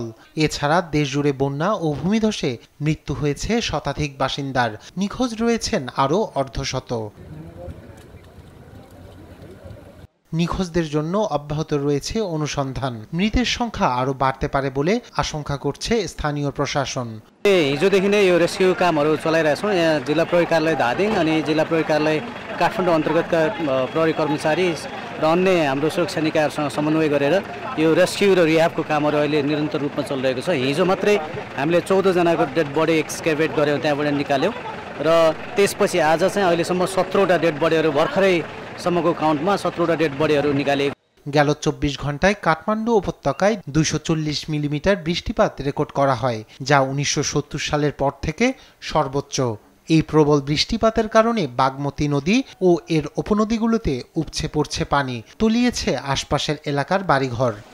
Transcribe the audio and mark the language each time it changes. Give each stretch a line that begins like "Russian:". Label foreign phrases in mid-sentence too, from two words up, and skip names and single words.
Bangla: এছাড়া দেশজুড়ে বন্যা ও ভূমিধসে মৃত্যু হয়েছে শতাধিক বাসিন্দার, নিখোঁজ রয়েছেন আরও অর্ধশত। নিখোঁজদের জন্য অব্যাহত রয়েছে অনুসন্ধান। মৃতের সংখ্যা আরও বাড়তে পারে বলে আশঙ্কা করছে স্থানীয় প্রশাসন।
Nepali: हिजोदेखि नै यो रेस्क्यु कामहरू चलाइरहेका छौँ। यहाँ जिल्ला प्रहरी कार्यालय धादिङ अनि जिल्ला प्रहरी कार्यालय काठमाडौँ अन्तर्गतका प्रहरी कर्मचारी र अन्य हाम्रो सुरक्षा निकायहरूसँग समन्वय गरेर यो रेस्क्यु र रिहाबको कामहरू अहिले निरन्तर रूपमा चलिरहेको छ। हिजो मात्रै हामीले 14 जनाको
English: dead body excavate
Nepali: गऱ्यौँ, त्यहाँबाट निकाल्यौँ र त्यसपछि आज चाहिँ अहिलेसम्म 17वटा
English: dead bodies
Nepali: भर्खरैसम्मको काउन्टमा 17वटा
English: dead bodies
Nepali: निकालिएको।
Bangla: গেল 24 ঘন্টায় কাঠমান্ডু উপত্যকায় 240 মিলিমিটার বৃষ্টিপাত রেকর্ড করা হয়, যা 1970 সালের পর থেকে সর্বোচ্চ। এই প্রবল বৃষ্টিপাতের কারণে বাগমতী নদী ও এর উপনদীগুলোতে উপচে পড়ছে পানি, তলিয়েছে আশপাশের এলাকার বাড়িঘর।